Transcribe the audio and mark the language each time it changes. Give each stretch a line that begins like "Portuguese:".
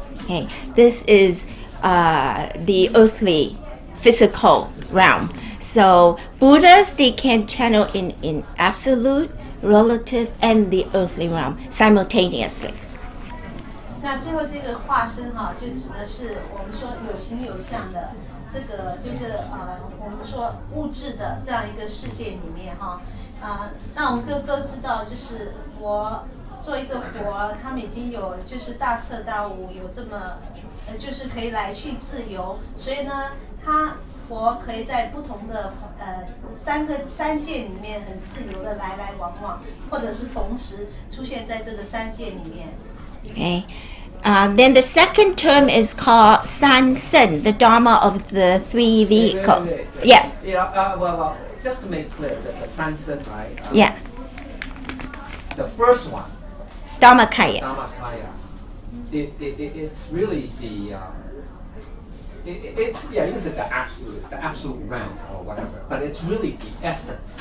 English: Okay, this is the earthly, physical realm. So Buddhas, they can channel in absolute, relative, and the earthly realm simultaneously.
Chinese: 那最后这个化身哈，就指的是我们说有形有相的这个，就是我们说物质的这样一个世界里面哈，那我们都知道，就是佛做一个佛，他们已经有就是大彻大悟，有这么就是可以来去自由，所以呢，他佛可以在不同的三界里面很自由的来来往往，或者是同时出现在这个三界里面。
English: Okay. Then the second term is called San Sen, the Dharma of the three vehicles. Yes. Well, just to make clear that the Sansan, right? Yeah. The first one, Dharmakaya. Dhammakaya, it's really the it's you can say the absolute, it's the absolute realm or whatever, but it's really the essence.